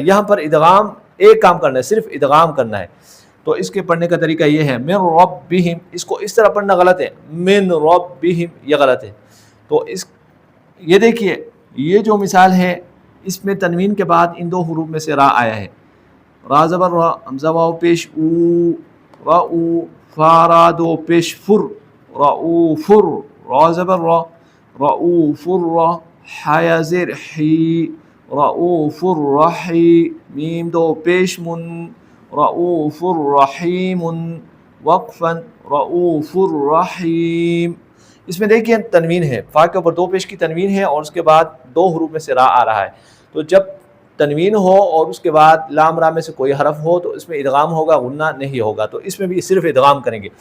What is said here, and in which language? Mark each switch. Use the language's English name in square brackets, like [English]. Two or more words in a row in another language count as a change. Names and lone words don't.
[Urdu] یہاں پر ادغام ایک کام کرنا ہے، صرف ادغام کرنا ہے۔ تو اس کے پڑھنے کا طریقہ یہ ہے، [Arabic] من ربہم، [Urdu] اس کو اس طرح پڑھنا غلط ہے، [Arabic] من ربہم، [Urdu] یہ غلط ہے۔ تو اس یہ دیکھیے یہ جو مثال ہے اس میں تنوین کے بعد ان دو حروف میں سے را آیا ہے، را زبر را، حمزہ واو پیش او، را او، فا را دو پیش فر، را او فر، را زبر را، را او فر را، حیا زیر حی، [Arabic] رؤوف الرحیم، [Urdu] میم دو پیش من، [Arabic] رؤوف الرحیم، وقفا رؤوف الرحیم۔ [Urdu] اس میں دیکھیے تنوین ہے، فا کے اوپر دو پیش کی تنوین ہے اور اس کے بعد دو حروف میں سے را آ رہا ہے، تو جب تنوین ہو اور اس کے بعد لام را میں سے کوئی حرف ہو تو اس میں ادغام ہوگا، غنہ نہیں ہوگا، تو اس میں بھی صرف ادغام کریں گے۔